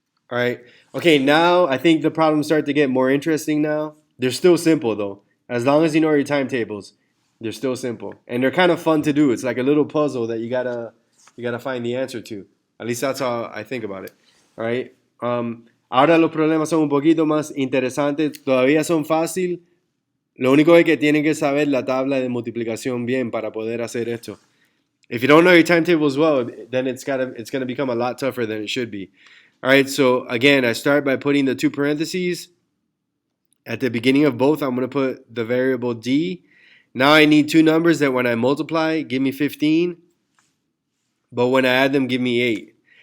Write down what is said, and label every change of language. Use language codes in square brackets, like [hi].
[en] All right. Okay, now I think the problems start to get more interesting now. They're still simple though. As long as you know your timetables, they're still simple. And they're kind of fun to do. It's like a little puzzle that you gotta find the answer to. At least that's how I think about it. All right. [es] Ahora los problemas son un poquito más interesantes. Todavía son fácil. Lo único es que tienen que saber la tabla de multiplicación bien para poder hacer esto. [en] If you don't know your timetables well, then it's gonna become a lot tougher than it should be. All right, so again, I start by putting the two parentheses. At the beginning of both, I'm going to put the variable D. Now I need two numbers that when I multiply, give me 15, but when I add them, give me 8.